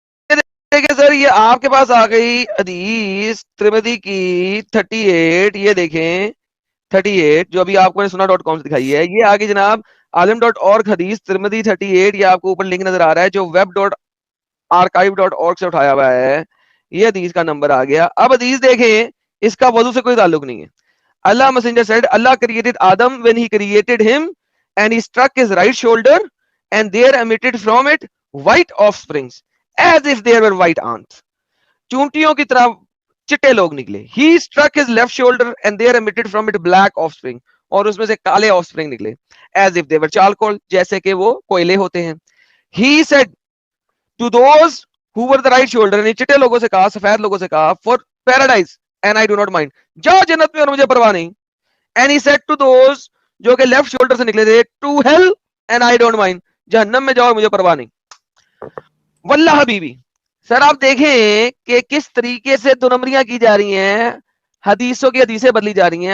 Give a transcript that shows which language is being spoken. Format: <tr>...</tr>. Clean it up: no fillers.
<ur>دیکھیں سر یہ آپ کے پاس آ گئی حدیث ترمذی کی 38، یہ دیکھیں 38 جو ابھی آپ کو sunnah.com سے دکھائی ہے، یہ آگے جناب عالم.org حدیث ترمذی 38، یہ آپ کو اوپر لنک نظر آ رہا ہے جو web.archive.org سے اٹھایا ہوا ہے. یہ حدیث کا نمبر آ گیا. اب حدیث دیکھیں، اس کا وضو سے کوئی تعلق نہیں ہے.</ur> <en>Allah messenger said Allah created Adam when he created him and he struck his right shoulder and there emitted from it white offsprings as if there were white ants.</en> <ur>چونٹیوں کی طرح چٹے لوگ نکلے.</ur> <en>He struck his left shoulder and there emitted from it black offspring.</en> <ur>اور اس میں سے کالے offspring نکلے.</ur> <en>As if they were charcoal.</en> <ur>جیسے کہ وہ کوئلے ہوتے ہیں.</ur> <en>He said to those who were the right shoulder,</en> <ur>نے چٹے لوگوں سے کہا،</ur> <en>سفید لوگوں سے کہا, for paradise and I do not mind.</en> <ur>جاؤ جنت میں اور مجھے پرواہ نہیں.</ur> <en>And he said to those</en> <ur>جو کہ لیفٹ شولڈر سے نکلے تھے,</ur> <en>to hell and I don't mind.</en> <ur>جہنم میں جاؤ مجھے پرواہ نہیں.</ur> <ar>واللہ حبیبی</ar> <ur>سر آپ دیکھیں کہ کس طریقے سے دو نمبریاں کی جا رہی ہیں, حدیثوں کی حدیثیں بدلی جا رہی ہیں.</ur>